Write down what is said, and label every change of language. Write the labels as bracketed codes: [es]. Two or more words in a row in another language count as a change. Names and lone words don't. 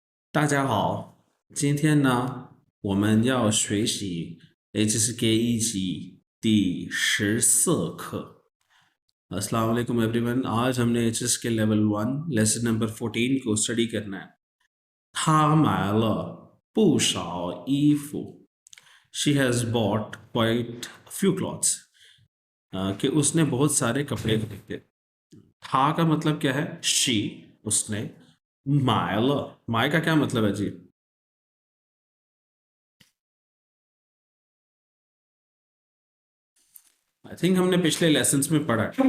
[zh] 大家好，今天呢，我们要学习 HSK 一级第14课। [ur] السلام علیکم ایوری ون۔ آج ہم نے HSK [en] level 1 lesson number 14 [ur] کو اسٹڈی کرنا ہے. [zh] 她买了不少衣服 [en] She has bought quite a few clothes. [ur] کہ اس نے بہت سارے کپڑے خریدے. تھا کا مطلب کیا ہے؟ شی، اس نے. 买 کا کیا مطلب ہے جی? [en] I think [ur] ہم نے پچھلے لیسنز میں پڑھا ہے.